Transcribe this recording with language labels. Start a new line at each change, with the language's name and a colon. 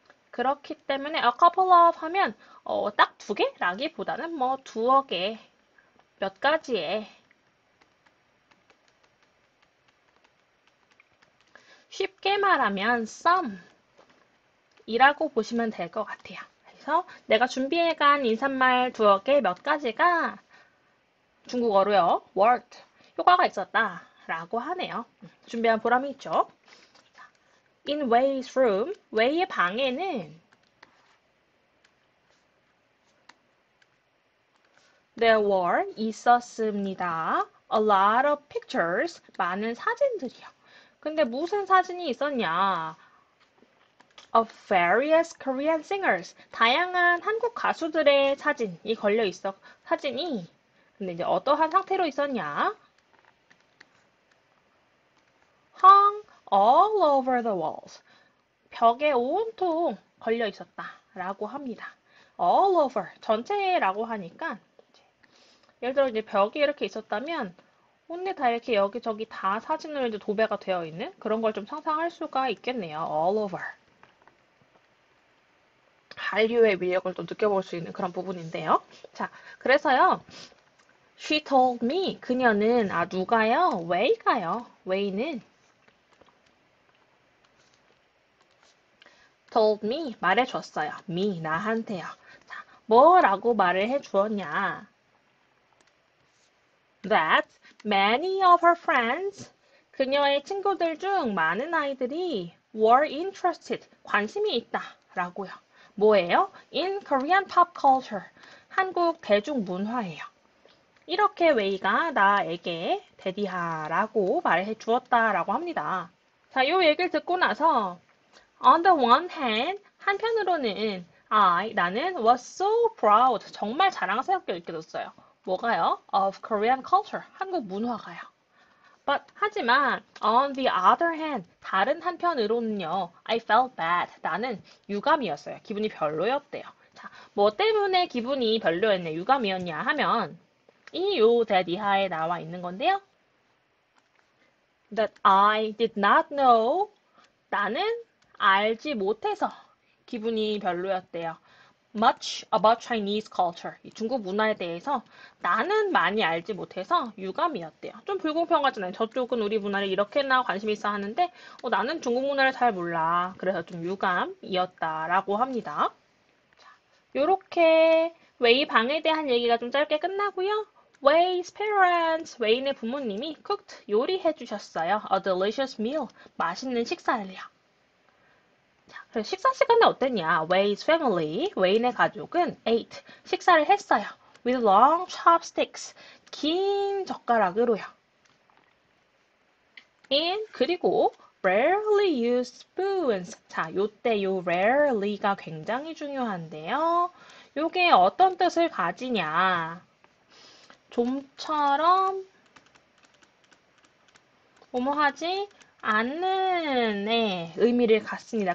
Korean: 그렇기 때문에
English: a couple of
Korean: 하면 딱 두 개라기보다는 뭐 두어 개, 몇 가지의 쉽게 말하면 some이라고 보시면 될 것 같아요. 그래서 내가 준비해간 인사말 두어 개 몇 가지가 중국어로요. word 효과가 있었다 라고 하네요. 준비한 보람이 있죠.
English: In Wei's room,
Korean: Wei의 방에는
English: there were
Korean: 있었습니다.
English: A lot of pictures,
Korean: 많은 사진들이요. 근데 무슨 사진이 있었냐?
English: Of various Korean singers,
Korean: 다양한 한국 가수들의 사진이 걸려 있어. 사진이 근데 이제 어떠한 상태로 있었냐?
English: Hung all over the walls.
Korean: 벽에 온통 걸려 있었다라고 합니다.
English: All over
Korean: 전체라고 하니까 예를 들어 이제 벽에 이렇게 있었다면 온데 다 이렇게 여기저기 다 사진으로 이제 도배가 되어 있는 그런 걸 좀 상상할 수가 있겠네요.
English: All over.
Korean: 한류의 위력을 또 느껴볼 수 있는 그런 부분인데요. 자, 그래서요.
English: She told me.
Korean: 그녀는 누가요? Wei가요. Wei는
English: told me
Korean: 말해줬어요. me 나한테요. 자, 뭐라고 말을 해주었냐?
English: That many of her friends
Korean: 그녀의 친구들 중 많은 아이들이
English: were interested
Korean: 관심이 있다라고요. 뭐예요?
English: In Korean pop culture
Korean: 한국 대중문화예요. 이렇게 웨이가 나에게 데디하라고 말해 주었다라고 합니다. 자, 요 얘기를 듣고 나서
English: on the one hand
Korean: 한편으로는 나는
English: was so proud
Korean: 정말 자랑스럽게 느껴졌어요. 뭐가요?
English: Of Korean culture
Korean: 한국 문화가요.
English: But
Korean: 하지만
English: on the other hand
Korean: 다른 한편으로는요
English: I felt bad
Korean: 나는 유감이었어요. 기분이 별로였대요. 자, 뭐 때문에 기분이 별로였냐 유감이었냐 하면 이 요 that 이하에 나와 있는 건데요.
English: That I did not know
Korean: 나는 알지 못해서 기분이 별로였대요.
English: Much about Chinese culture.
Korean: 이 중국 문화에 대해서 나는 많이 알지 못해서 유감이었대요. 좀 불공평하잖아요. 저쪽은 우리 문화를 이렇게나 관심 있어 하는데 나는 중국 문화를 잘 몰라. 그래서 좀 유감이었다라고 합니다. 자, 요렇게 웨이 방에 대한 얘기가 좀 짧게 끝나고요.
English: Way's parents,
Korean: 웨이의 부모님이 cooked 요리해 주셨어요.
English: A delicious meal,
Korean: 맛있는 식사를요. 자, 그래서 식사 시간에 어땠냐?
English: Way's family,
Korean: 웨이의 가족은 ate, 식사를 했어요.
English: With long chopsticks,
Korean: 긴 젓가락으로요.
English: And
Korean: 그리고
English: rarely used spoons.
Korean: 자, 요때 요 rarely가 굉장히 중요한데요. 요게 어떤 뜻을 가지냐? 좀처럼 뭐뭐하지 않는 의미를 갖습니다.